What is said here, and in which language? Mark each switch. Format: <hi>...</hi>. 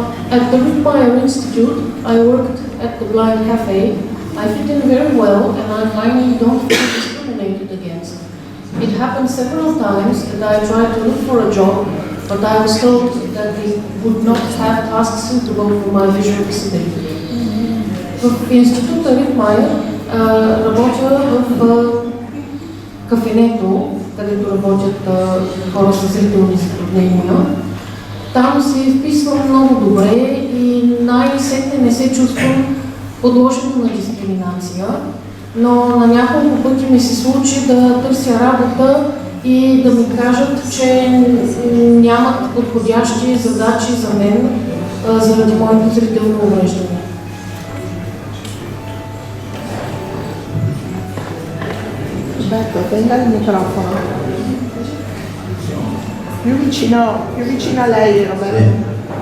<en>At the Rittmeyer Institute, I worked at the Blind Cafe. I fit in very well and I finally don't feel discriminated against. It happened several times that I tried to look for a job, but I was told that they would not have tasks suitable for my visual disability.</en> <bg>В института Rittmeyer работя в кафенето, където работят хора с зрителни затруднения. Там се вписвам много добре и най-сетне не се чувствам подложено на дискриминация, но на няколко пъти ми се случи да търся работа и да ми кажат, че нямат подходящи задачи за мен заради моето зрително увреждане.</bg> <it>Aspetta, tenga il microfono. Più vicino a lei, Roberto.</it>